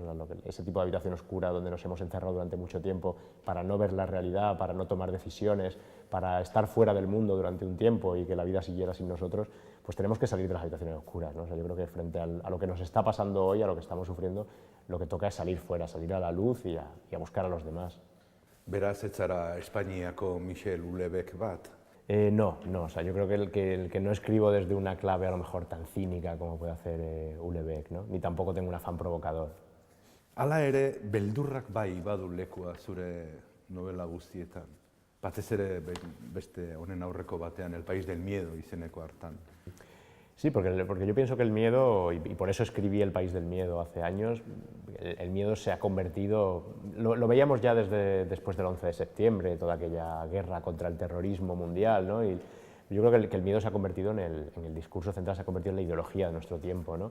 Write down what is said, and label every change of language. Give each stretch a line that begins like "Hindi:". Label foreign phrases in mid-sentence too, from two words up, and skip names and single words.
Spanish: Ese tipo de habitación oscura donde nos hemos encerrado durante mucho tiempo para no ver la realidad, para no tomar decisiones, para estar fuera del mundo durante un tiempo y que la vida siguiera sin nosotros, pues tenemos que salir de las habitaciones oscuras, ¿no? O sea, yo creo que frente a lo que nos está pasando hoy, a lo que estamos sufriendo, lo que toca es salir fuera, salir a la luz y a buscar a los demás.
Basque: Beraz, ez zara Espainiako Michel Houellebecq bat?
Spanish: No, o sea, yo creo que el que no escribo desde una clave a lo mejor tan cínica como puede hacer Houellebecq, ¿no? Ni tampoco tengo un afán provocador.
Basque: Hala ere, beldurrak bai badu lekua zure novela guztietan. Batez ere beste honen aurreko batean, El país del miedo izeneko hartan.
Spanish: Sí, porque yo pienso que el miedo, y por eso escribí El país del miedo hace años, el miedo se ha convertido, lo veíamos ya después del 11 de septiembre, toda aquella guerra contra el terrorismo mundial, ¿no? Y yo creo que el miedo se ha convertido en el discurso central, se ha convertido en la ideología de nuestro tiempo, ¿no?